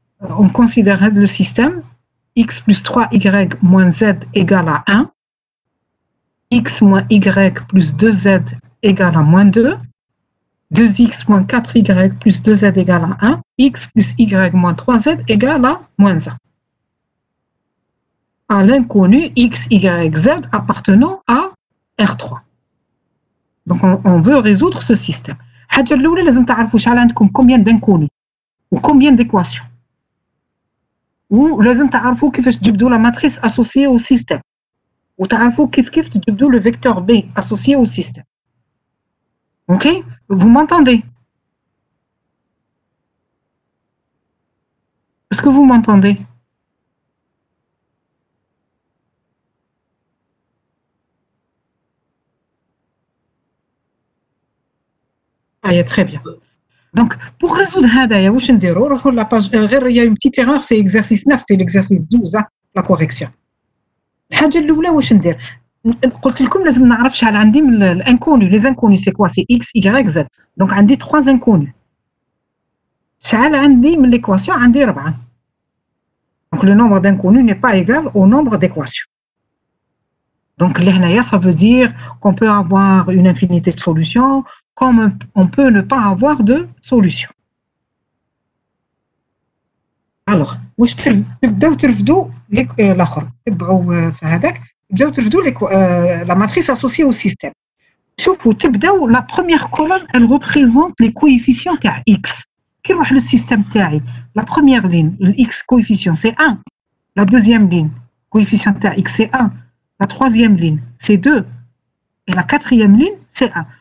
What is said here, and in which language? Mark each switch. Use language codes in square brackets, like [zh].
[fr] on considère le système x plus 3y moins z égale à 1, x moins y plus 2z égale à moins 2, 2x moins 4y plus 2z égale à 1, x plus y moins 3z égale à moins 1. À l'inconnu x, y, z appartenant à R3. Donc on veut résoudre ce système. [ar] الحاجة الأولى لازم تعرفوا شحال عندكم [fr] combien d'inconnus ou combien d'équations. [ar] ولازم تعرفوا كيفاش تجبدوا [fr] la matrice associée au système. [ar] وتعرفوا كيف تجبدوا [fr] le vecteur B associé au système. Ok? Vous m'entendez? Est-ce que vous m'entendez? Très bien. Donc, pour résoudre [ar] هذايا واش نديروا نروحوا [fr] la page [ar] غير [fr] il y a une petite erreur, c'est exercice 9, c'est l'exercice 12, la correction. [ar] الحاجة الأولى واش ندير؟ قلت لكم لازم نعرف شحال عندي من الانكوني. [fr] Les inconnus c'est quoi? C'est x, y, z. Donc [ar] عندي [fr] 3 inconnus. [ar] شحال عندي من l'équation؟ عندي 4. [fr] Donc le nombre d'inconnus n'est pas égal au nombre d'équations. Donc [ar] لهنايا [fr] ça veut dire qu'on peut avoir une infinité de solutions comme on peut ne pas avoir de solution. [ar] Alors, واش تبداو ترفدوا الاخر تبعوا في هذاك تبداو ترفدوا [fr] la matrice associée au système. [ar] شوفوا تبداو [fr] la première colonne elle représente les coefficients تاع x. [ar] كي نروح للسيستم تاعي [fr] la première ligne le x coefficient c'est 1, la deuxième ligne coefficient تاع x c'est 1, la troisième ligne c'est 2 et la quatrième ligne c'est 1.